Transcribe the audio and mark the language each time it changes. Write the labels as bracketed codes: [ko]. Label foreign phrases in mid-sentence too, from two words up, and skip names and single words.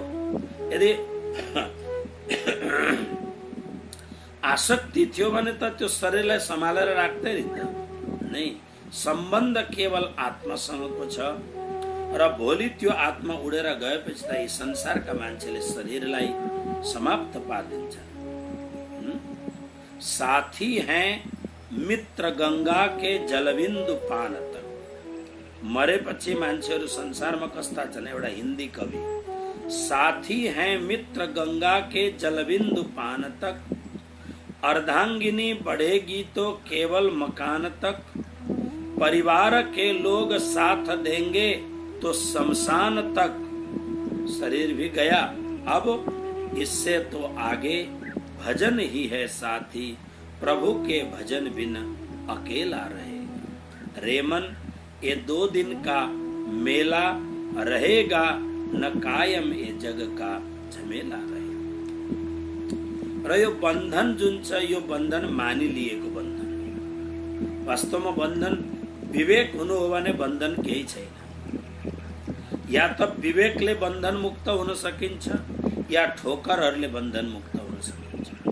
[ne] यदि आसक्ति थियो भने त त्यो शरीरलाई सम्हालेर राख्दै नै। सम्बन्ध केवल आत्मासँगको छ र भोलि त्यो आत्मा उडेर गएपछि त यी संसारका मान्छेले शरीरलाई समाप्त पारिदिन्छ। [hi] साथी हैं मित्र गंगा के जलबिन्दु पान तक। [ne] मरेपछि मान्छेहरू संसारमा कस्ता छन्? एउटा हिन्दी कवि, [hi] साथी हैं मित्र गंगा के जलबिन्दु पान तक, अर्धांगिनी बढ़ेगी तो केवल मकान तक, परिवार के लोग साथ देंगे तो शमशान तक। शरीर भी गया, अब इससे तो आगे भजन ही है साथी, प्रभु के भजन बिन अकेला रहेगा। रेमन ये 2 दिन का मेला रहेगा, न कायम ये जग का झमेला रहेगा। [ne] र यो बन्धन जुन छ, यो बन्धन मानिलिएको बन्धन। वास्तवमा बन्धन विवेक हुनु हो भने बन्धन केही छैन। या त विवेकले बन्धन मुक्त हुन सकिन्छ, या ठोकरहरूले बन्धन मुक्त हुन सकिन्छ।